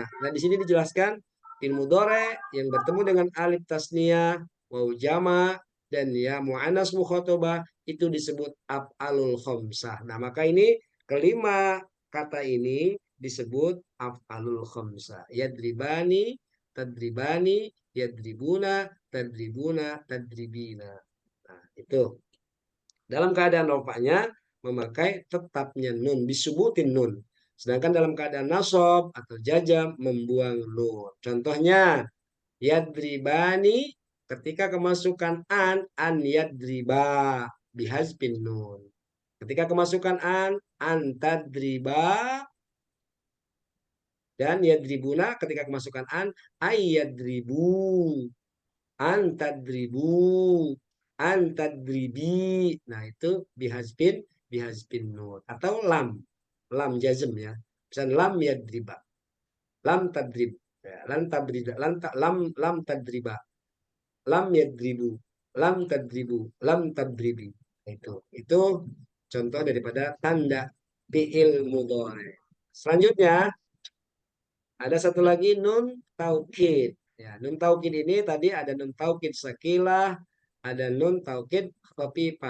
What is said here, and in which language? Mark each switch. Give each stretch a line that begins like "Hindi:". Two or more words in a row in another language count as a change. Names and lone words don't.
Indonesian: Nah, di sini dijelaskan
Arabic: فعل مضارع
Indonesian: yang bertemu dengan
Arabic: ألف التثنية, واو الجماعة'
Indonesian: dan
Arabic: ياء المؤنثة المخاطبة
Indonesian: itu disebut
Arabic: الأفعال الخمسة.
Indonesian: Nah, maka ini kelima kata ini disebut
Arabic: الأفعال الخمسة. يضربان، تضربان، يضربون، تضربون، تضربين.
Indonesian: Nah, itu. Dalam keadaan rofa'nya memakai tetapnya nun, disubutin nun. Sedangkan dalam keadaan nasab atau jazam membuang nun. Contohnya yadribani ketika kemasukan
Arabic: أن يضربا بحذف النون.
Indonesian: Ketika kemasukan
Arabic: أن تضربا.
Indonesian: Dan yadribuna ketika kemasukan
Arabic: أن يضربوا. أن تضربوا. أن تضربي.
Indonesian: Nah, itu
Arabic: بحذف النون.
Indonesian: Atau
Arabic: لام الجزم
Indonesian: ya.
Arabic: Misalnya لم يضربا. لم تضرب. Ya, لن تضربا، لم تضربا، لم يضربوا، لم تضربوا، لم تضربي.
Indonesian: Itu contoh daripada tanda
Arabic: فعل مضارع.
Indonesian: Selanjutnya ada satu lagi
Arabic: نون التوكيد.
Indonesian: Ya,
Arabic: نون التوكيد
Indonesian: ini tadi ada
Arabic: نون التوكيد الثقيلة,
Indonesian: ada
Arabic: نون التوكيد الخفيفة.